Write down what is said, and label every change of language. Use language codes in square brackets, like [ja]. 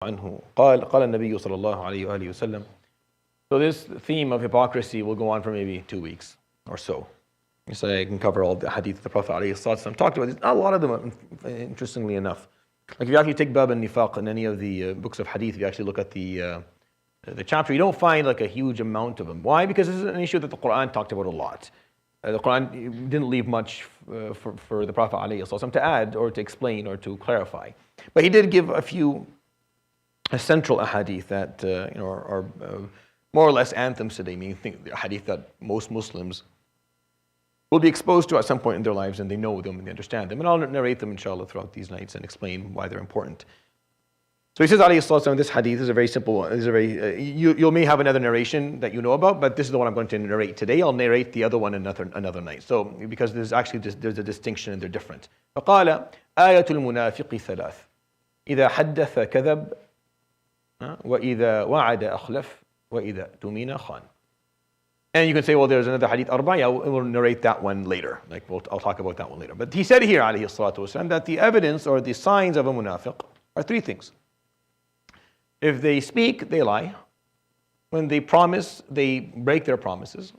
[ar] عنه قال النبي صلى الله عليه وآله وسلم. [en] So this theme of hypocrisy will go on for maybe 2 weeks or so. So I can cover all the hadith of the Prophet ﷺ talked about. There's not a lot of them, interestingly enough. Like if you actually take Bab al-Nifaq in any of the books of hadith, if you actually look at the chapter, you don't find like a huge amount of them. Why? Because this is an issue that the Quran talked about a lot. The Quran didn't leave much for the Prophet ﷺ to add or to explain or to clarify. But he did give a few central ahadith that are more or less anthems today, meaning the hadith that most Muslims will be exposed to at some point in their lives, and they know them and they understand them. And I'll narrate them, inshallah, throughout these nights and explain why they're important. So he says, alayhi salatu, this hadith is a very simple one. This is a very, you may have another narration that you know about, but this is the one I'm going to narrate today. I'll narrate the other one another night. So, because there's a distinction and they're different. [ar] فقال آية المنافق ثلاث إذا حدث كذب وإذا وعد أخلف وإذا اؤتمن خان. [en] And you can say, well, there's another hadith arba', we'll narrate that one later. I'll talk about that one later. But he said here, alayhi salatu wasalam, that the evidence or the signs of a munafiq are 3 things. If they speak, they lie. When they promise, they break their promises.